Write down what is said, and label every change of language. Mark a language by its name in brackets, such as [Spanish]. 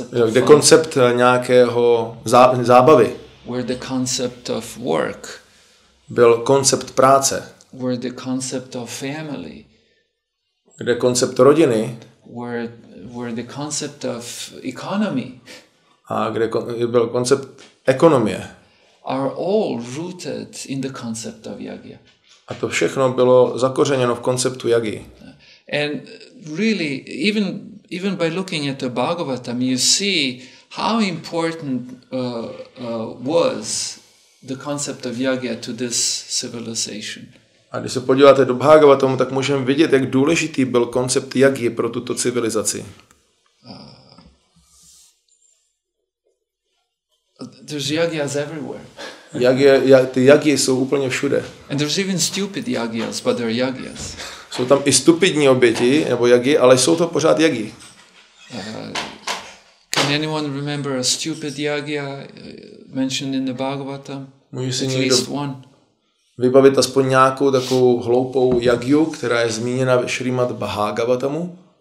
[Czech] kde koncept nějakého zábavy, [English] where the concept of work, [Czech] byl koncept práce, [English] where the concept of family, [Czech] kde koncept rodiny, [English] where the concept of economy, [Czech] a kde byl koncept ekonomie, [English] are all rooted in the concept of Jagya. [Czech] A to všechno bylo zakořeněno v konceptu Jaggy. [English] And really, even by looking at the Bhagavatam, you see how important was the concept of Jagya to this civilization. [Czech] A když se podíváte do Bhagavatamu, tak můžeme vidět, jak důležitý byl koncept Jaggy pro tuto civilizaci. [English] There's yagyas everywhere. [Czech] Ty Jaggy jsou úplně všude. [English] And there's even stupid yagyas, but they're yagyas. [Czech] Jsou tam i stupidní oběti, nebo Jaggy, ale jsou to pořád Jaggy. [English] Can anyone remember a stupid yagya mentioned in the Bhagavatam? [Czech] Může si [English] At [Czech] někdo [English] least one. [Czech] vybavit aspoň nějakou takovou hloupou Jagyu, která je zmíněna ve Šrímad Bhagavatamu?